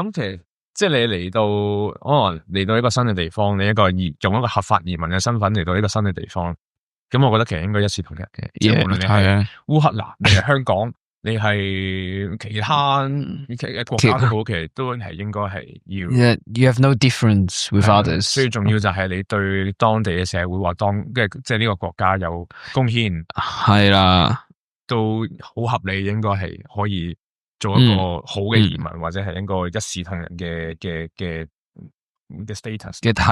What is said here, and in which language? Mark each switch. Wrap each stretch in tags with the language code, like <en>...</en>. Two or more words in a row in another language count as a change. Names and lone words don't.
<yue>咁其實即係你嚟到可能嚟到一個新嘅地方，你用一個合法移民嘅身份嚟到呢個新嘅地方，咁我覺得其實應該一視同仁嘅，即係無論你係烏克蘭，你係香港。你係其他嘅國家都好，其實都係應該係要。</yue> <en>You have no difference with others。</en> <yue>最重要就係你對當地嘅社會或即係呢個國家有貢獻，係啦，都好合理，應該係可以做一個好嘅移民，或者係應該一視同仁嘅 status</yue>